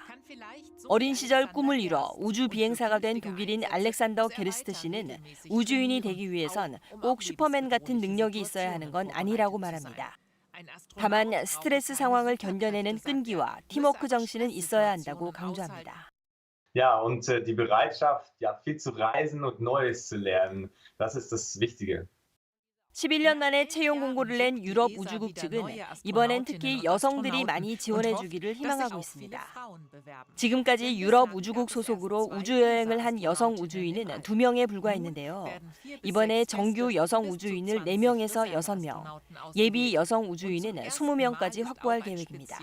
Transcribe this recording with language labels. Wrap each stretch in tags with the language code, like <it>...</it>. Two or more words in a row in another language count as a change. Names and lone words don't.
<ko>어린 시절 꿈을 이뤄 우주 비행사가 된 독일인 알렉산더 게르스트 씨는 우주인이 되기 위해선 꼭 슈퍼맨 같은 능력이 있어야 하는 건 아니라고 말합니다. 다만 스트레스 상황을 견뎌내는 끈기와 팀워크 정신은 있어야 한다고 강조합니다.</ko> <de>Ja, und die Bereitschaft, viel zu reisen und Neues zu lernen, das ist das Wichtige.</de> <ko>11년 만에 채용 공고를 낸 유럽 우주국 측은 이번엔 특히 여성들이 많이 지원해 주기를 희망하고 있습니다. 지금까지 유럽 우주국 소속으로 우주여행을 한 여성 우주인은 2명에 불과했는데요. 이번에 정규 여성 우주인을 4명에서 6명, 예비 여성 우주인은 20명까지 확보할 계획입니다.</ko>